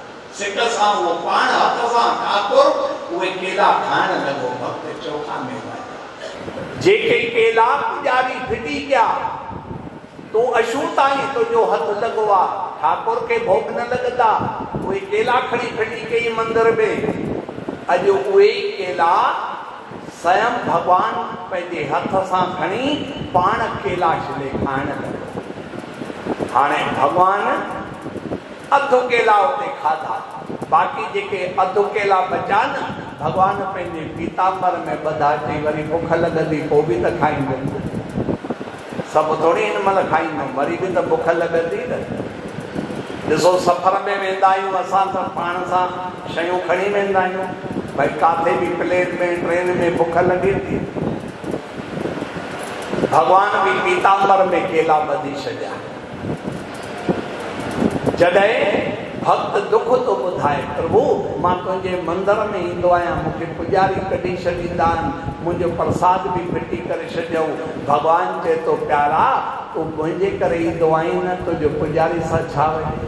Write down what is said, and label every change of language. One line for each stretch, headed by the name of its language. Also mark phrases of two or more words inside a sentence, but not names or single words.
Sindhi: सिक सां उहो पाण हथ सां ठाकुर उहे केला खाइण लॻो। भक्त चोखा मेला जेके केला पुजारी फिटी कया, तो अछूता ही तुझो हथ लगवा,
Hindi: ठाकुर के भोग न लगता।
Sindhi: उहे केला खड़ी फिटी कई मंदिर में। अज उहे केला स्वयं भगवान पंहिंजे हथ सां खणी पाण केला छिले खाइण लॻो। हाणे भगवान अधु केला उते खाधा, बाक़ी जेके अधु केला बचा न, भगवान पंहिंजे पीताम्बर में ॿधा चई वरी भुख लॻंदी पोइ बि त खाईंदुमि। सब थोड़ी इन मल खाईंदुमि, वरी भी तो भुख लगंदी न। ॾिसो सफ़र में वेंदा आहियूं असां त पाण सां शयूं खणी वेंदा आहियूं, भाई काथे भी प्लेन में ट्रेन में भुख लगे थी। भगवान भी पीताम्बर में केला ॿधी छॾिया। जॾहिं भक्त दुख तो ॿुधाए, प्रभु मां तुंहिंजे मंदिर में ईंदो आहियां, मूंखे पुजारी कढी छॾींदा आहिनि, मुंहिंजो प्रसाद भी फिटी करे छॾियऊं। भगवान चए तो प्यारा, तूं मुंहिंजे करे ईंदो आहीं न, तुंहिंजो पुजारी सां छा वञे?